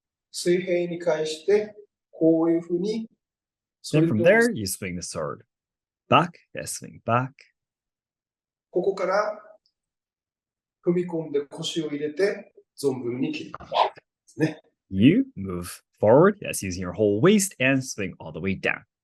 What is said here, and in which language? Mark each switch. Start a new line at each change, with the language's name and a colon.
Japanese: 水平に返して、こういうふうに。
English: Then from there, you swing the sword. Back, yes, swing back.
Japanese: ここから踏み込んで腰を入れて存分に切りますね。
English: You move forward, yes, using your whole waist and swing all the way down.